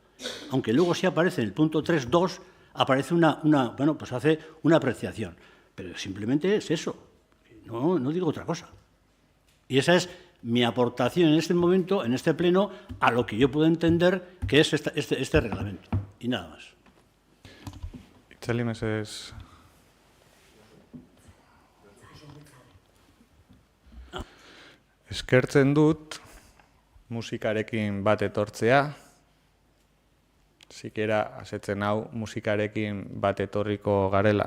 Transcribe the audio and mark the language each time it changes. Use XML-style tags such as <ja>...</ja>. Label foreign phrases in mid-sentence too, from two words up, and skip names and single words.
<es>Aunque luego sí aparece en el punto 3.2, aparece bueno, pues hace una apreciación. Pero simplemente es eso. No digo otra cosa. Y esa es mi aportación en este momento, en este pleno, a lo que yo puedo entender que es este reglamento. Y nada más.</es> <eu>Itzali, mesedez. Eskertzen dut musikarekin bat etortzea. Zikera asetzen hau musikarekin bat etorriko garela.</eu>